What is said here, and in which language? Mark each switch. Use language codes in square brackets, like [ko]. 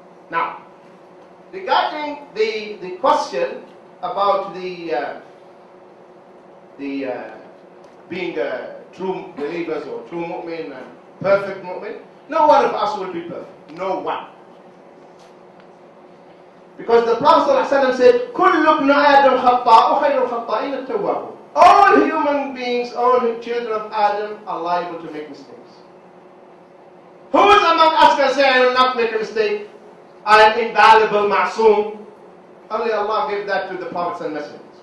[en] Now, regarding the question about the being true believers or true mu'min and perfect mu'min, no one of us will be perfect. No one. Because the Prophet ﷺ said, [ar] كُلُّ ابْنَ آدَمْ خَطَّاءُ خَيْرُ الْخَطَّائِينَ التَّوَّابُ. [en] All human beings, all children of Adam are liable to make mistakes. Who is among us can say, I will not make a mistake? I am infallible, ma'soom. Only Allah gave that to the prophets and messengers.